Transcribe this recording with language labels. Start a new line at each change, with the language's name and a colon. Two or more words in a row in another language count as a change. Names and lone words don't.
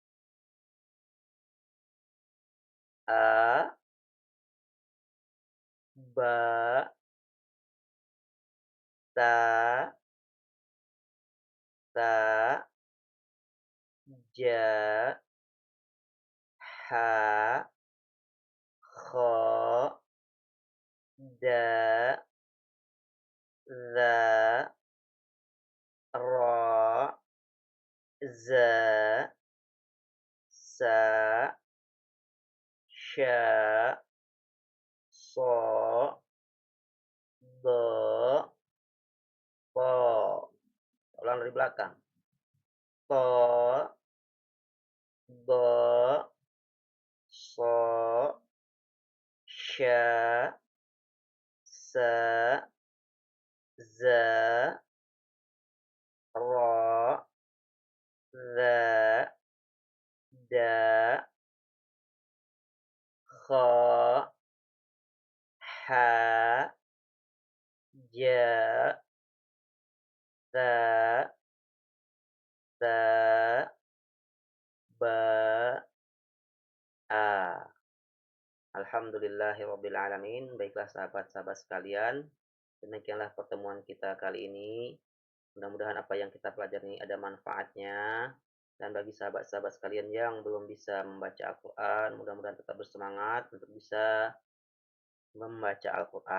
Indonesian: A, ba, ta, ta, ja, ha, kho, da, za, ro, za, sa, sya, so, bo, po. Ulang dari belakang. To, bo, so, sya, sa, za, ro, za, da, kho, ha, ja, ta, ta, ba, a.
Arabic: الحمد لله رب العالمين.
Indonesian: Baiklah sahabat-sahabat sekalian, demikianlah pertemuan kita kali ini. Mudah-mudahan apa yang kita pelajari ada manfaatnya. Dan bagi sahabat-sahabat sekalian yang belum bisa membaca Al-Qur'an, mudah-mudahan tetap bersemangat untuk bisa membaca Al-Qur'an.